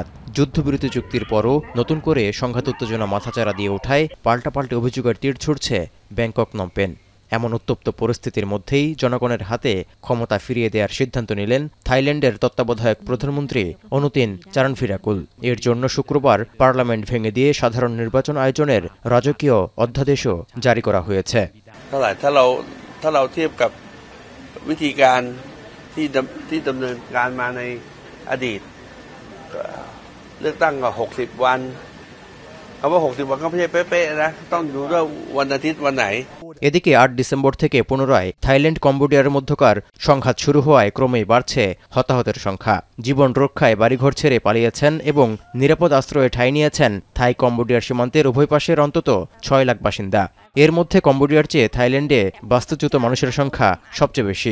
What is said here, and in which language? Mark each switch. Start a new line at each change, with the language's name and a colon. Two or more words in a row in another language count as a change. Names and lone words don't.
Bangla: যুদ্ধবিরতি চুক্তির পরও নতুন করে সংঘাত উত্তেজনা মাথাচাড়া দিয়ে ওঠায় পাল্টাপাল্টি অভিযোগের তীর ছুড়ছে ব্যাংকক নমপেন। এমন উত্তপ্ত পরিস্থিতির মধ্যেই জনগণের হাতে ক্ষমতা ফিরিয়ে দেওয়ার সিদ্ধান্ত নিলেন থাইল্যান্ডের তত্ত্বাবধায়ক প্রধানমন্ত্রী অনুতিন চারানফিরাকুল। এর জন্য শুক্রবার পার্লামেন্ট ভেঙে দিয়ে সাধারণ নির্বাচন আয়োজনের রাজকীয় অধ্যাদেশও জারি করা হয়েছে।
Thai: ถ้าเราเทียบกับวิธีการที่ดำเนินการมาในอดีตเลือกตั้งก็60 วันคำว่า60 วันก็ไม่ใช่เป๊ะๆนะต้องดูด้วยวันอาทิตย์วันไหน
Bangla: এদিকে ৮ ডিসেম্বর থেকে পুনরায় থাইল্যান্ড কম্বোডিয়ার মধ্যকার সংঘাত শুরু হওয়ায় ক্রমেই বাড়ছে হতাহতের সংখ্যা। জীবন রক্ষায় বাড়িঘর ছেড়ে পালিয়েছেন এবং নিরাপদ আশ্রয়ে ঠাঁই নিয়েছেন থাই কম্বোডিয়ার সীমান্তের উভয় পাশের অন্তত ৬ লাখ বাসিন্দা। এর মধ্যে কম্বোডিয়ার চেয়ে থাইল্যান্ডে বাস্তুচ্যুত মানুষের সংখ্যা সবচেয়ে বেশি।